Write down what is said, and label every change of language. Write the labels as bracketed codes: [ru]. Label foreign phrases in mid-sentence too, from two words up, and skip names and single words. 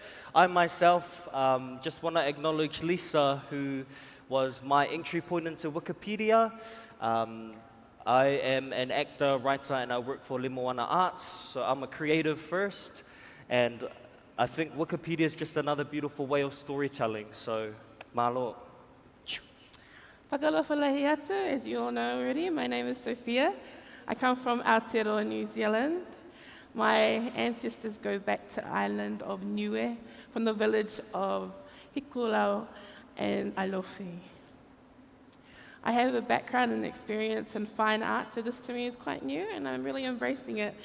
[en] I myself just want to acknowledge Lisa, who was my entry point into Wikipedia. I am an actor, writer, and I work for Lemoana Arts, so I'm a creative first. And I think Wikipedia is just another beautiful way of storytelling, so malo. [niu] Whakalofalahi atu, [en] as you all know already, my name is Sophia. I come from Aotearoa, New Zealand. My ancestors go back to the island of Niue, from the village of Hikulau and Alofi. I have a background and experience in fine art, so this to me is quite new, and I'm really embracing it.